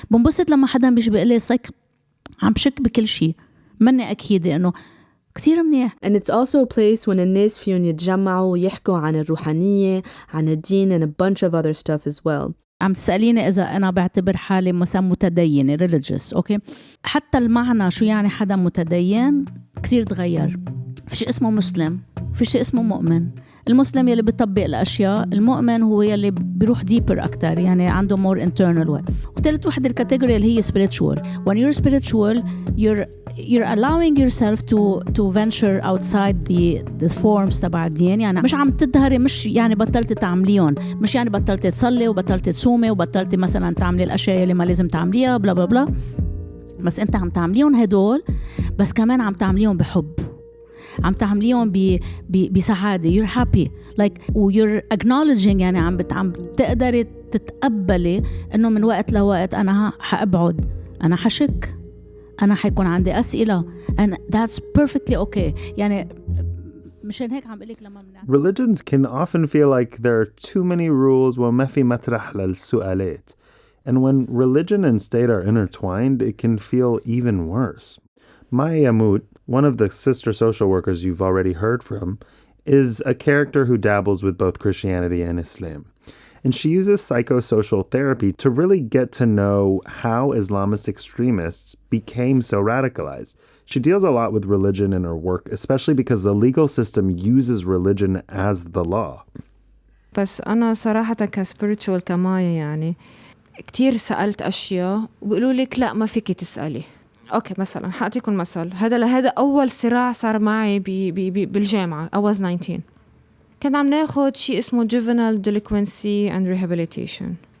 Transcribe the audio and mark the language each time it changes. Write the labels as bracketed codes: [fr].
[ar] بنبسط لما حدا بيجي بيقول لي like عم بشك بكل شيء مني أكيدة إنه كتير منيح. [en] And it's also a place when [ar] الناس فيهم يتجمعوا ويحكوا عن الروحانية عن الدين [en] and a bunch of other stuff as well. [ar] عم تسأليني إذا أنا بعتبر حالي مثلا متدينة religious. أوكي حتى المعنى شو يعني حدا متدين كتير تغير. في شيء اسمه مسلم، في شيء اسمه مؤمن. المسلم يلي بيطبق الأشياء، المؤمن هو يلي بيروح deeper أكتر يعني عنده [en] more internal way. [ar] وثالث واحدة الكاتيجوري اللي هي spiritual. [en] When you're spiritual you're allowing yourself to venture outside the forms [ar] تبع الدين. يعني مش عم تظهري، مش يعني بطلت تعمليهم، مش يعني بطلت تصلي وبطلت تصومي وبطلت مثلا تعملي الأشياء اللي ما لازم تعمليها بلا بلا بلا، بس أنت عم تعمليهم هدول بس كمان عم تعمليهم بحب، عم تعمليهم بسعادة. [en] you're happy like you're acknowledging [ar] يعني عم تقدري تتقبلي إنه من وقت لوقت أنا حأبعد، أنا حشك، أنا حيكون عندي أسئلة [en] and that's perfectly okay. [ar] يعني مشان هيك عم بقولك لما [en] Religions can often feel like there are too many rules [ar] وما في مطرح للسؤالات. [en] And when religion and state are intertwined, it can feel even worse. Maya Yamut, one of the sister social workers you've already heard from, is a character who dabbles with both Christianity and Islam. and she uses psychosocial therapy to really get to know how Islamist extremists became so radicalized. She deals a lot with religion in her work, especially because the legal system uses religion as the law. [ar] بس أنا صراحة كspiritual كماية يعني كتير سألت أشياء وبيقولوا لك لا ما فيك تسألي. أوكي مثلا حأعطيكم مثل، هذا أول صراع صار معي بالجامعة. [en] I was 19. [ar] كان عم ناخد شيء اسمه juvenile delinquency and rehabilitation.